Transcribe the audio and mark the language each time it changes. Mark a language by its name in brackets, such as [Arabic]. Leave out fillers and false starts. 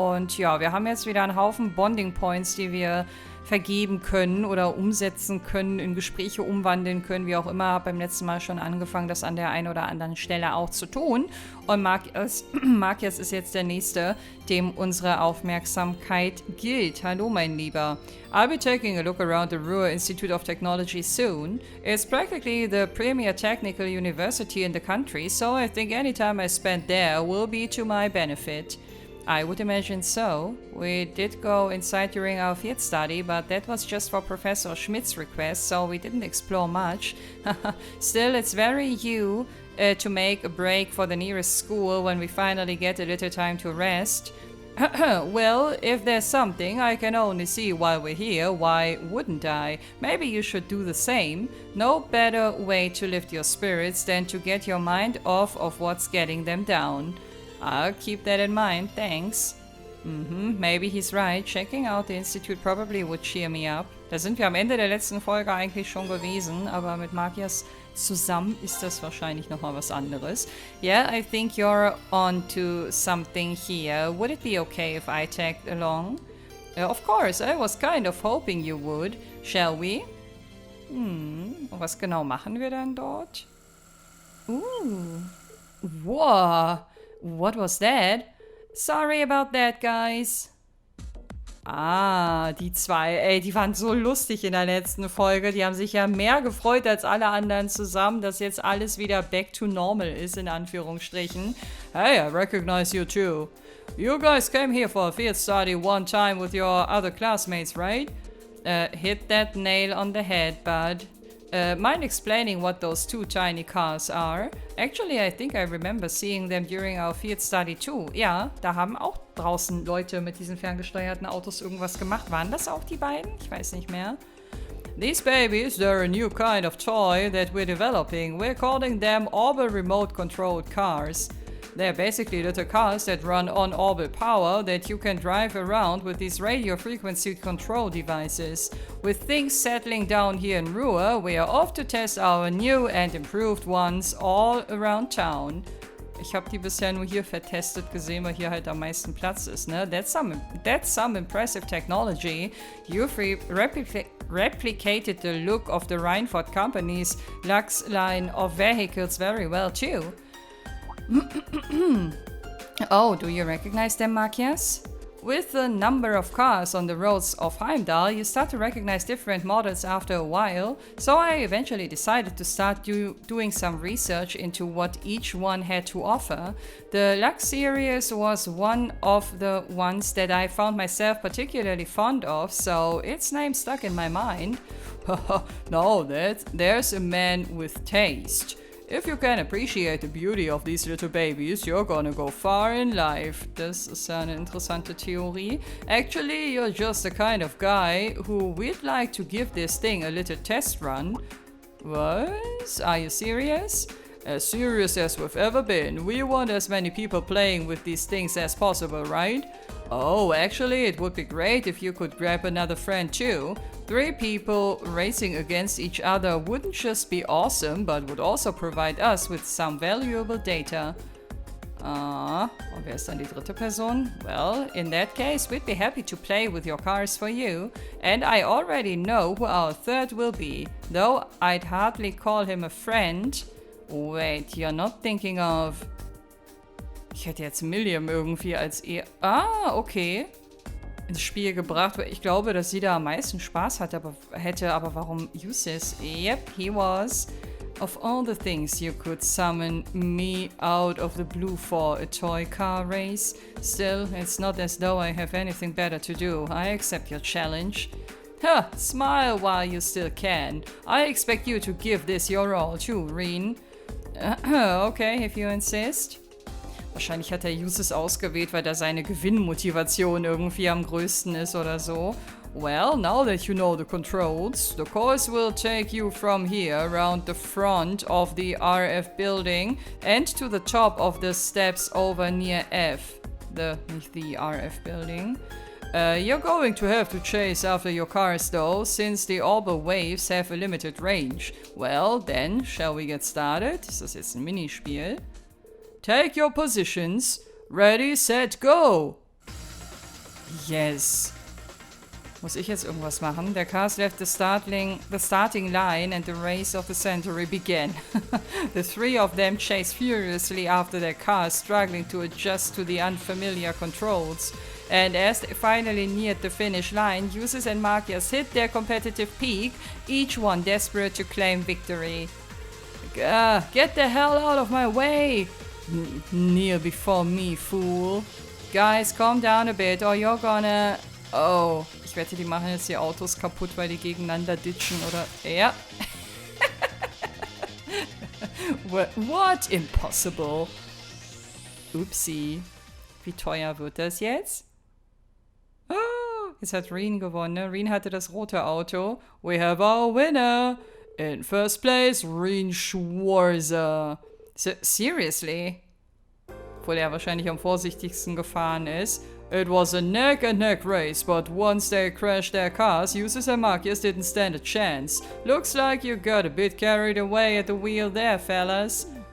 [German] Und ja, wir haben jetzt wieder einen Haufen Bonding Points, die wir vergeben können oder umsetzen können, in Gespräche umwandeln können, wie auch immer. Habe beim letzten Mal schon angefangen, das an der einen oder anderen Stelle auch zu tun. Und Markias ist jetzt der Nächste, dem unsere Aufmerksamkeit gilt. Hallo, mein Lieber. [English] I'll be taking a look around the ROER Institute of Technology soon. It's practically the premier technical university in the country, so I think any time I spend there will be to my benefit. I would imagine so. We did go inside during our field study, but that was just for Professor Schmidt's request, so we didn't explore much. Still, it's very you to make a break for the nearest school when we finally get a little time to rest. Well, if there's something I can only see while we're here, why wouldn't I? Maybe you should do the same. No better way to lift your spirits than to get your mind off of what's getting them down. I'll keep that in mind, thanks. Maybe he's right. Checking out the Institute probably would cheer me up. [German] Da sind wir am Ende der letzten Folge eigentlich schon gewesen, aber mit Markias zusammen ist das wahrscheinlich nochmal was anderes. [English] Yeah, I think you're on to something here. Would it be okay if I tagged along? Of course, I was kind of hoping you would. Shall we? [German] Was genau machen wir dann dort? [English] Wow. What was that? Sorry about that, guys. [German] Ah, die zwei, ey, die waren so lustig in der letzten Folge. Die haben sich ja mehr gefreut als alle anderen zusammen, dass jetzt alles wieder [English] back to normal [German] ist, in Anführungsstrichen. [English] Hey, I recognize you too. You guys came here for a field study one time with your other classmates, right? Hit that nail on the head, bud. Mind explaining what those two tiny cars are? Actually, I think I remember seeing them during our field study too. [German] Ja, da haben auch draußen Leute mit diesen ferngesteuerten Autos irgendwas gemacht. Waren das auch die beiden? Ich weiß nicht mehr. [English] These babies, they're a new kind of toy that we're developing. We're calling them Orbital Remote-Controlled Cars. They're basically little cars that run on orbital power that you can drive around with these radio frequency control devices. With things settling down here in ROER, we are off to test our new and improved ones all around town. [German] Ich habe die bisher nur hier vertestet gesehen, weil hier halt am meisten Platz ist, ne? [English] That's some impressive technology. You've replicated the look of the Reinford Company's Lux line of vehicles very well too. Oh, do you recognize them, Markias? With the number of cars on the roads of Heimdall, you start to recognize different models after a while, so I eventually decided to start doing some research into what each one had to offer. The Lux series was one of the ones that I found myself particularly fond of, so its name stuck in my mind. No, there's a man with taste. If you can appreciate the beauty of these little babies, you're gonna go far in life. [German] Das ist ja eine interessante Theorie. [English] Actually, you're just the kind of guy who we'd like to give this thing a little test run. What? Are you serious? As serious as we've ever been. We want as many people playing with these things as possible, right? Oh, actually, it would be great if you could grab another friend too. 3 people racing against each other wouldn't just be awesome, but would also provide us with some valuable data. [German] Und wer ist dann die dritte Person? [English] Well, in that case, we'd be happy to play with your cars for you. And I already know who our third will be, though I'd hardly call him a friend. Wait, you're not thinking of... [German] Ich hätte jetzt Milliam irgendwie als okay. Ins Spiel gebracht, weil ich glaube, dass sie da am meisten Spaß aber warum Useless? [English] Yep, he was. Of all the things you could summon me out of the blue for a toy car race, still, it's not as though I have anything better to do. I accept your challenge. Smile while you still can. I expect you to give this your all too, Reen. Okay, if you insist. [German] Wahrscheinlich hat er Uses ausgewählt, weil da seine Gewinnmotivation irgendwie am größten ist oder so. [English] Well, now that you know the controls, the course will take you from here around the front of the RF building and to the top of the steps over near F. [German] Nicht [English] the RF building. You're going to have to chase after your cars though, since the orbital waves have a limited range. Well, then, shall we get started? [German] Ist das jetzt ein Minispiel? [English] Take your positions. Ready, set, go! Yes. [German] Muss ich jetzt irgendwas machen? [English] The cars left the starting line and the race of the century began. The three of them chased furiously after their cars, struggling to adjust to the unfamiliar controls. And as they finally neared the finish line, users and markers hit their competitive peak, each one desperate to claim victory. Get the hell out of my way! Kneel before me, fool. Guys, calm down a bit or you're gonna... [German] Oh, ich wette, die machen jetzt die Autos kaputt, weil die gegeneinander ditchen, oder? Ja. [English] What? Impossible. Upsi. [German] Wie teuer wird das jetzt? Oh, jetzt hat Reen gewonnen. Ne? Reen hatte das rote Auto. [English] We have our winner. In first place, Reen Schwarzer. Seriously? [German] Obwohl er wahrscheinlich am vorsichtigsten gefahren ist. [English] It was a neck-and-neck race, but once they crashed their cars, users and markers didn't stand a chance. Looks like you got a bit carried away at the wheel there, fellas.